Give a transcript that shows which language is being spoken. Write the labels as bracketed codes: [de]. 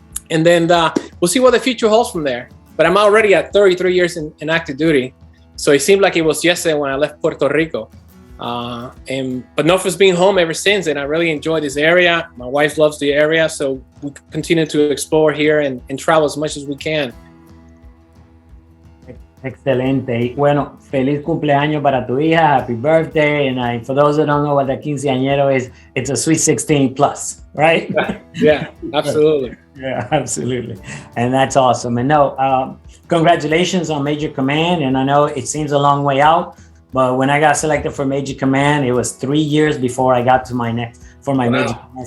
[en] And then we'll see what the future holds from there. But I'm already at 33 years in active duty. So it seemed like it was yesterday when I left Puerto Rico. But Norfolk's been home ever since, and I really enjoy this area. My wife loves the area, so we continue to explore here and travel as much as we can. [es] Excelente. Bueno, feliz cumpleaños para tu hija. [en] Happy birthday. And for those that don't know what a quinceañero is, it's a sweet 16 plus, right? Yeah, absolutely. Yeah, absolutely. And that's awesome. And no, congratulations on Major Command. And I know it seems a long way out, but when I got selected for Major Command, it was 3 years before I got to my Major Command.